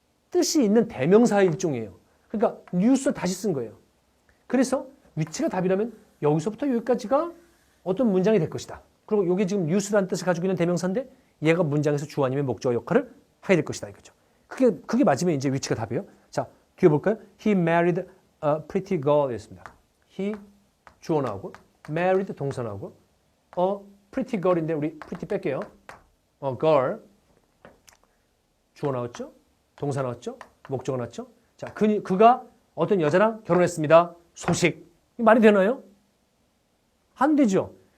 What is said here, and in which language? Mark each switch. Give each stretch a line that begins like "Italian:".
Korean: 뜻이 있는 대명사의 일종이에요. 그러니까 뉴스 다시 쓴 거예요. 그래서 위치가 답이라면 여기서부터 여기까지가 어떤 문장이 될 것이다. 그리고 이게 지금 뉴스라는 뜻을 가지고 있는 대명사인데 얘가 문장에서 주 아니면 목적 역할을 하게 될 것이다. 이거죠. 그게 맞으면 이제 위치가 답이에요. 자, 뒤에 볼까요?
English: He married a pretty girl
Korean: 였습니다. He 주어 나오고 married 동사 나오고 pretty girl인데 우리 pretty 뺄게요. girl 주어 나왔죠? 동사 나왔죠? 목적어 나왔죠? 자, 그가 어떤 여자랑 결혼했습니다. 소식. 말이 되나요? 안 되죠.